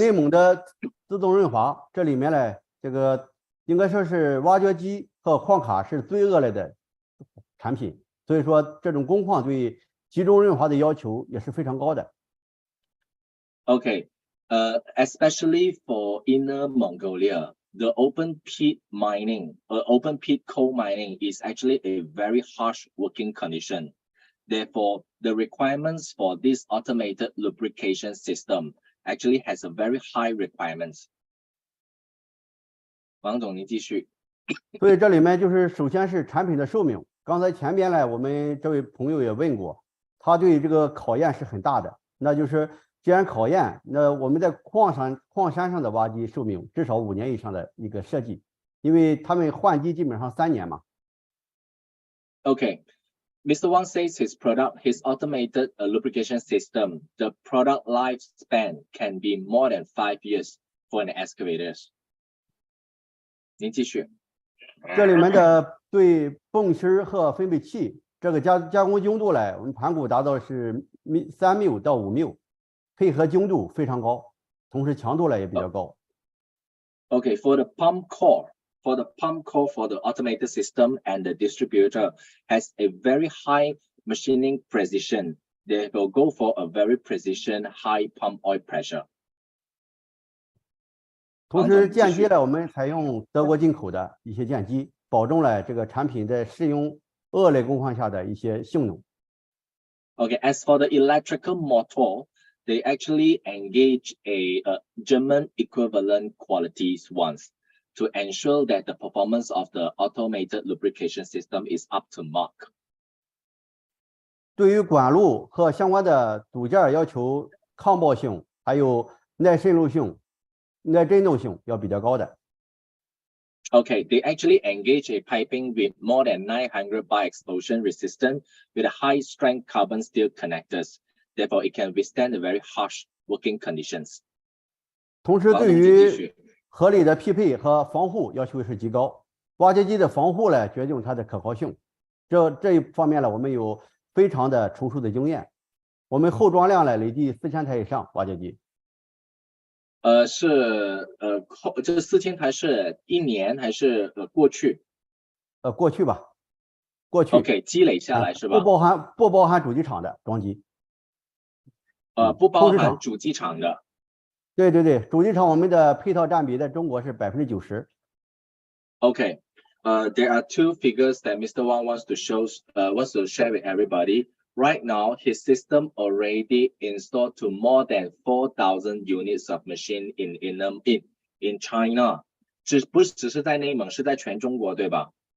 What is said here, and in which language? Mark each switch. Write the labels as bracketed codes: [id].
[zh] 内蒙的自动润滑，这里面呢，这个应该说是挖掘机和矿卡是最恶劣的产品，所以说这种工况对集中润滑的要求也是非常高的。 [en] Okay, especially for Inner Mongolia, the open pit mining, open pit coal mining is actually a very harsh working condition. Therefore, the requirements for this automated lubrication system actually has a very high requirements. [zh] 王总，您继续。所以这里面就是首先是产品的寿命。刚才前边呢，我们这位朋友也问过，他对这个考验是很大的。那就是既然考验，那我们在矿山上的挖机寿命至少5年以上的一个设计，因为他们换机基本上3年嘛。 [en] Okay. Mr. Wang says his automated lubrication system, the product lifespan can be more than 5 years for an excavators. [zh] 您继续。这里面的对泵芯和分配器这个加工精度呢，我们盘古达到是3μ到5μ，配合精度非常高，同时强度呢也比较高。 [en] Okay, for the pump core for the automated system and the distributor has a very high machining precision. They will go for a very precision high pump oil pressure. [zh] 同时键机呢，我们采用德国进口的一些键机，保证了这个产品在适用恶劣工况下的一些性能。 [en] Okay, as for the electrical motor, they actually engage a German equivalent qualities ones to ensure that the performance of the automated lubrication system is up to mark. [zh] 对于管路和相关的组件要求抗爆性，还有耐渗漏性、耐震动性要比较高的。 [en] Okay, they actually engage a piping with more than 900 bar explosion resistant with a high strength carbon steel connectors. Therefore, it can withstand the very harsh working conditions. [zh] 同时，对于合理的匹配和防护要求是极高。挖掘机的防护呢，决定它的可靠性。这一方面呢，我们有非常的成熟的经验。我们后装量呢累计4000台以上挖掘机。这个4000台是1年还是过去？过去吧，过去。 OK， 积累下来是吧？不包含主机厂的装机。不包含主机厂的。对，主机厂我们的配套占比在中国是90%。 [en] Okay, there are two figures that Mr. Wang wants to share with everybody. Right now, his system already installed to more than 4,000 units of machine in China. [zh] 不只是在内蒙，是在全中国，对吧？